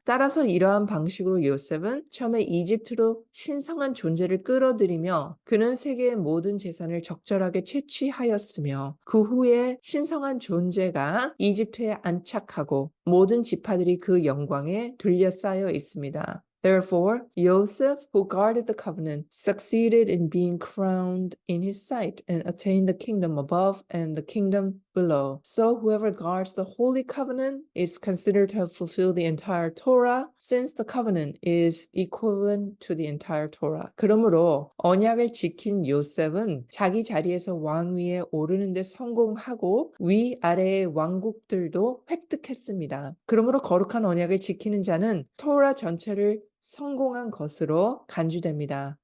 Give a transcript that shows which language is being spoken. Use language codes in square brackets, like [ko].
[ko] 따라서 이러한 방식으로 요셉은 처음에 이집트로 신성한 존재를 끌어들이며 그는 세계의 모든 재산을 적절하게 채취하였으며 그 후에 신성한 존재가 이집트에 안착하고 모든 지파들이 그 영광에 둘러싸여 있습니다. [en] Therefore, Joseph, who guarded the covenant, succeeded in being crowned in his sight and attained the kingdom above and the kingdom below. So whoever guards the holy covenant is considered to have fulfilled the entire Torah, since the covenant is equivalent to the entire Torah. [ko] 그러므로 언약을 지킨 요셉은 자기 자리에서 왕위에 오르는 데 성공하고 위아래의 왕국들도 획득했습니다. 그러므로 거룩한 언약을 지키는 자는 토라 전체를 성공한 것으로 간주됩니다.